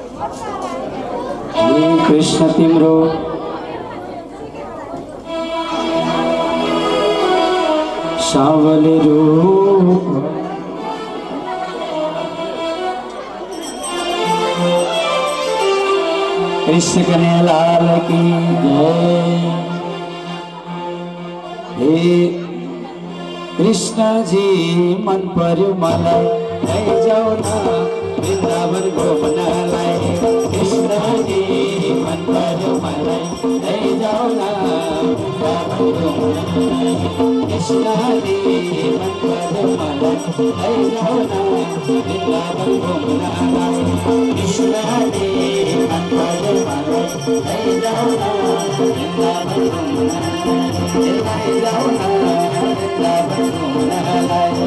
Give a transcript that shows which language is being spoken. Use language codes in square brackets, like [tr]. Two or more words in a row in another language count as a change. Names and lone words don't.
[ne] हे कृष्ण तिम्रो सावले रूप कृष्ण [hi] कन्हैया लाल की जय। [ne] हे कृष्ण जी मन पर्यो मलाई लैजाऊ न वृन्दावन घुम्नलाई। कृष्ण जी मन पर्यो मलाई लैजाऊ न वृन्दावन घुम्नलाई। कृष्ण जी मन पर्यो मलाई लैजाऊ न वृन्दावन घुम्नलाई। कृष्ण जी मन पर्यो मलाई लैजाऊ न वृन्दावन घुम्नलाई। लैजाऊ न वृन्दावन घुम्नलाई।